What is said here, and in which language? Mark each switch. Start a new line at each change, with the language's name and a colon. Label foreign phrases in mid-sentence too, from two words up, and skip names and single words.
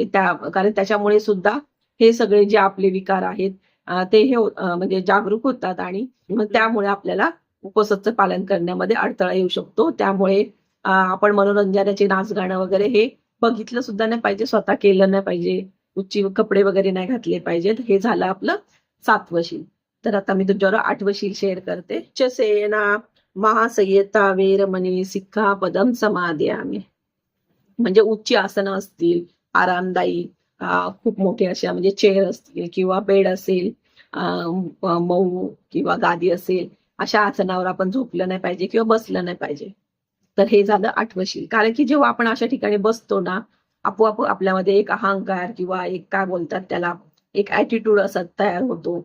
Marathi: कारण त्याच्यामुळे सुद्धा हे सगळे जे आपले विकार आहेत ते म्हणजे जागरूक होतात आणि मग त्यामुळे आपल्याला उपवासाचं पालन करण्यामध्ये अडथळा येऊ शकतो. त्यामुळे आपण मनोरंजनाचे नाच गाणं वगैरे हे बघितलं सुद्धा नाही पाहिजे, स्वतः केलं नाही पाहिजे, उच्च कपडे वगैरे नाही घातले पाहिजेत. हे झालं आपलं 7वं शील. तर आता मी तुमच्याबरोबर 8वं शील शेअर करते.
Pali: उच्चसेना महासंयता वेरमणी सिक्खापदं समादयामि.
Marathi: म्हणजे उच्च आसनं असतील, आरामदायी खूप मोठे अशा म्हणजे चेअर असतील किंवा बेड असेल, मऊ किंवा गादी असेल, अशा आसनावर आपण झोपलं नाही पाहिजे किंवा बसलं नाही पाहिजे. तर हे झालं 8वं शील. कारण की जेव्हा आपण अशा ठिकाणी बसतो ना, आपोआप आपल्यामध्ये एक अहंकार किंवा एक काय बोलतात त्याला, एक ॲटिट्यूड असा तयार होतो.